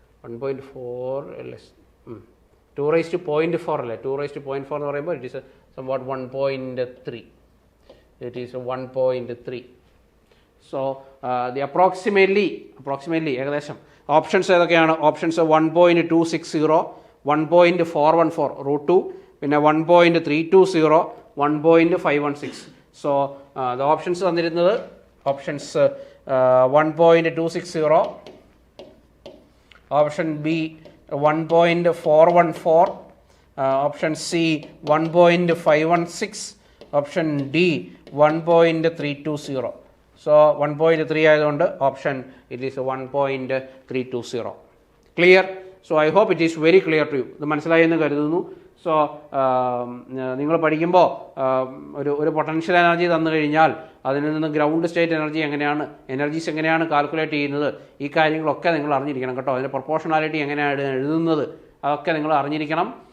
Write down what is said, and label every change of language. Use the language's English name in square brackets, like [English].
[English] 1.4 less. 2 raised to 0.4 [Malayalam] അല്ലേ? [English] 2 raised to 0.4 [Malayalam] എന്ന് പറയുമ്പോൾ [English] it is somewhat 1.3. It is 1.3. So the approximately [Malayalam] ഏകദേശം options ഏതൊക്കെയാണ്? ഓപ്ഷൻസ് 1.260, 1.414 √2, പിന്നെ 1.320, 1.516. [English] So the options [Malayalam] തന്നിരുന്നത് options [English] 1.260, option B 1.414, option C 1.516, option D 1.320. So 1.3 [Malayalam] ആയതുകൊണ്ട് option [English] it is 1.320. Clear? So I hope it is very clear to you. [Malayalam] ഇത് മനസ്സിലായി എന്ന് കരുതുന്നു. So നിങ്ങൾ പഠിക്കുമ്പോൾ ഒരു പൊട്ടൻഷ്യൽ എനർജി തന്നു കഴിഞ്ഞാൽ അതിൽ നിന്ന് ഗ്രൗണ്ട് സ്റ്റേറ്റ് എനർജീസ് എങ്ങനെയാണ് കാൽക്കുലേറ്റ് ചെയ്യുന്നത്, ഈ കാര്യങ്ങളൊക്കെ നിങ്ങൾ അറിഞ്ഞിരിക്കണം കേട്ടോ. അതിൻ്റെ പ്രൊപ്പോർഷണാലിറ്റി എങ്ങനെയാണ് എഴുതുന്നത് അതൊക്കെ നിങ്ങൾ അറിഞ്ഞിരിക്കണം.